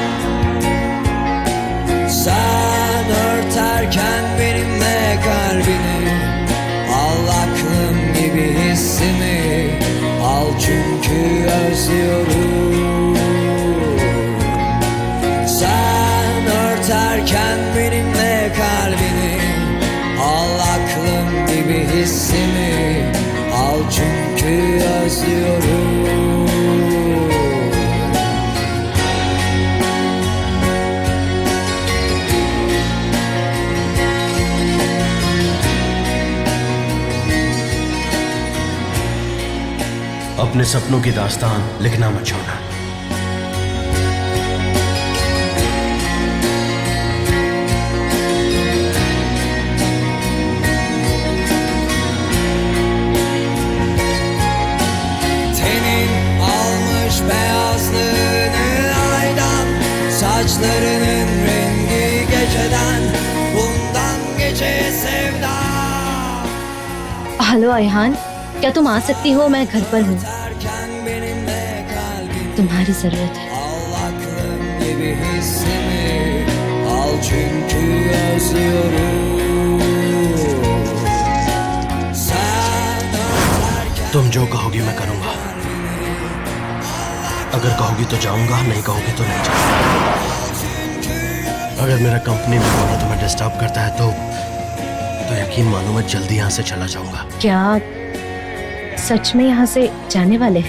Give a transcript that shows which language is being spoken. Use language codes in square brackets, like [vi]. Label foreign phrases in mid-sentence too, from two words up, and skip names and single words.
[tr] Sen örterken benimle kalbini, al aklım gibi hissimi, al çünkü özlüyorum. Sen örterken benimle kalbini, al aklım gibi hissimi, al çünkü özlüyorum. [hi] अपने सपनों की दास्तान लिखना मत छोड़ना। [tr] Tenin almış beyazlığını aydan, saçlarının rengi geceden, bundan geceye sevdam. [hi] हेलो अयहान, क्या तुम आ सकती हो? मैं घर पर हूँ, तुम्हारी जरूरत है। [tr] Al aklım gibi hissimi, al çünkü özlüyorum. Sen öterken [hi] तुम जो कहोगी मैं करूंगा। अगर कहोगी तो जाऊंगा, नहीं कहोगी तो नहीं जाऊंगा। अगर मेरा कंपनी में होना तुम्हें डिस्टर्ब करता है तो यकीन मानो मैं जल्दी यहाँ से चला जाऊंगा। क्या सच में यहाँ से जाने वाले हैं?